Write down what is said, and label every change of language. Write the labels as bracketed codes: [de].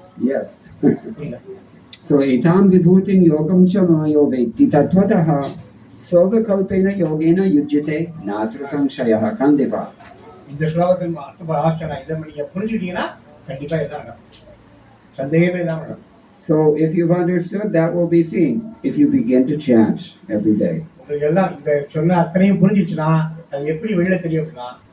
[en] Yes. So [sa] etam vibhutim yogam cha mayo vetti tatvatah sovakalpena yogena yujyate natra samshayah kandipa. [ta] இந்த ஸ்லோகத்தின் அர்த்தம் இதை நீங்க புரிஞ்சுட்டீங்கன்னா கண்டிப்பா இதான் சந்தேகமே இல்லாம. [en] So if you've understood, that will be seen if you begin to chant every day. [ta] உங்களுக்கு எல்லாம் இந்த சொன்ன அத்தனையும் புரிஞ்சிச்சுன்னா அது எப்படி வெளியில தெரியும்னா